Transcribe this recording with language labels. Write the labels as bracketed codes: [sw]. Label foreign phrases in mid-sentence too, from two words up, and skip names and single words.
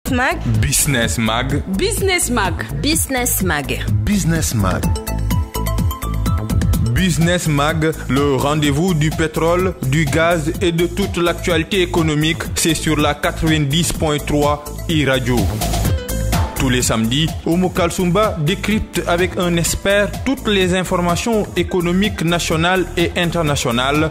[fr] Mag. Business Mag. Business Mag. Business Mag. Business Mag. Business Mag, le rendez-vous du pétrole, du gaz et de toute l'actualité économique, c'est sur la 90.3 iRadio. Tous les samedis, Oumou Kalsoumba décrypte avec un expert toutes les informations économiques nationales et internationales.